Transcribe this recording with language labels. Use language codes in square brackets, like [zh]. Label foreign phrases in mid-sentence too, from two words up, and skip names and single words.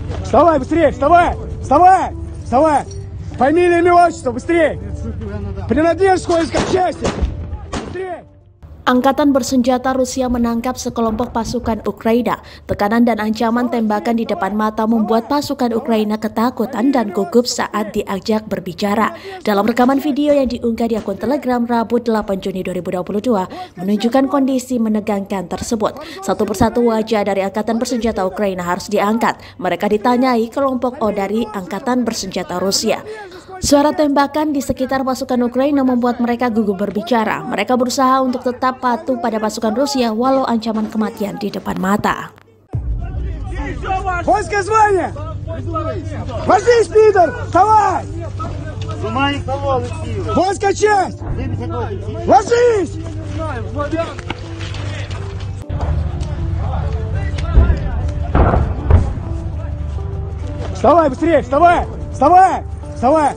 [ru] Вставай, быстрее, вставай! Вставай! Вставай! Фамилия, имя, отчество, быстрее! Принадлежишь к воинской части! Быстрее! [id] Angkatan bersenjata Rusia menangkap sekelompok pasukan Ukraina. Tekanan dan ancaman tembakan di depan mata membuat pasukan Ukraina ketakutan dan gugup saat diajak berbicara. Dalam rekaman video yang diunggah di akun Telegram Rabu 8 Juni 2022 menunjukkan kondisi menegangkan tersebut. Satu persatu wajah dari Angkatan Bersenjata Ukraina harus diangkat. Mereka ditanyai kelompok O dari Angkatan Bersenjata Rusia. Suara tembakan di sekitar pasukan Ukraina membuat mereka gugup berbicara. Mereka berusaha untuk tetap patuh pada pasukan Rusia walau ancaman kematian di depan mata. [ru] Воинское звание! Ложись, пидор! Вставай! Воинская часть! Ложись! Вставай, быстрее! Вставай! Вставай! Вставай!